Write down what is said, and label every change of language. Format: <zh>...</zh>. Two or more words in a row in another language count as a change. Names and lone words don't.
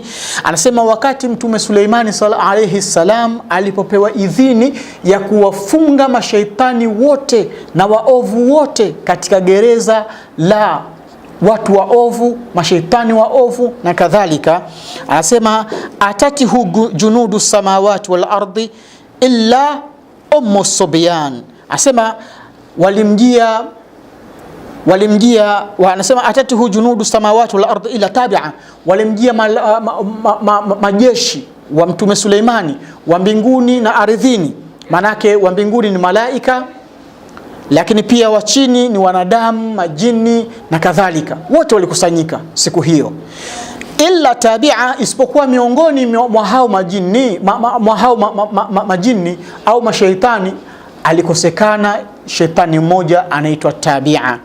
<sw>Anasema wakati Mtume Suleimani</sw> <ar>عليه السلام</ar> <sw>alipopewa idhini ya kuwafunga mashaitani wote na waovu wote katika gereza la watu waovu, mashaitani waovu na kadhalika, anasema</sw> <ar>أتته جنود السماوات والأرض إلا أم الصبيان.</ar> <sw>Anasema walimjia anasema</sw> <ar>أتته جنود السماوات والأرض إلا تابعة,</ar> <sw>walimjia majeshi wa Mtume Suleimani wa mbinguni na ardhini. Manake wa mbinguni ni malaika, lakini pia wa chini ni wanadamu, majini na kadhalika. Wote walikusanyika siku hiyo,</sw> <ar>إلا تابعة,</ar> <sw>isipokuwa miongoni mwa hao majini au mashaitani alikosekana shetani mmoja anaitwa Tabi'a.</sw>